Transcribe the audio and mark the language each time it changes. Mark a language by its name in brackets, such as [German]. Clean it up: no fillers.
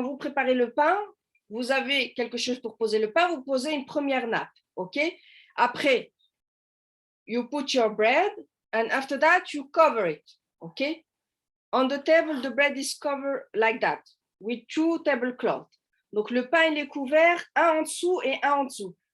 [French] Quand vous préparez le pain, vous avez quelque chose pour poser le pain, vous posez une première nappe, OK? [English] Après, you put your bread, and after that, you cover it, OK? On the table, the bread is covered like that, with 2 tablecloths. [French] Donc, le pain, il est couvert, un en dessous et un en dessous.